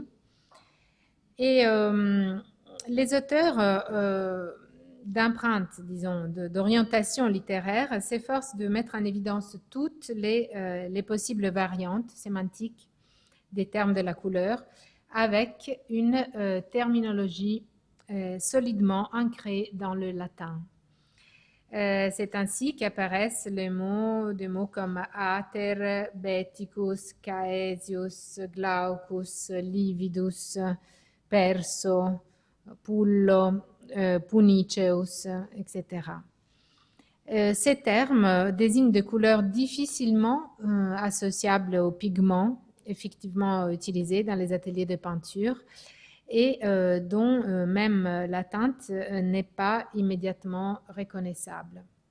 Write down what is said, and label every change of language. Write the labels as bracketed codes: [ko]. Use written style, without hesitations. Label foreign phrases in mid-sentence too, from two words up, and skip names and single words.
[fr] Et les auteurs d'empreintes, disons, d'orientation littéraire s'efforcent de mettre en évidence toutes les possibles variantes sémantiques des termes de la couleur avec une terminologie solidement ancrée dans le latin. C'est ainsi qu'apparaissent des mots comme [la] ater, beticus, caesius, glaucus, lividus, perso, pullo, puniceus, [fr] etc. Ces termes désignent des couleurs difficilement associables aux pigments effectivement utilisés dans les ateliers de peinture et dont même la teinte n'est pas immédiatement reconnaissable.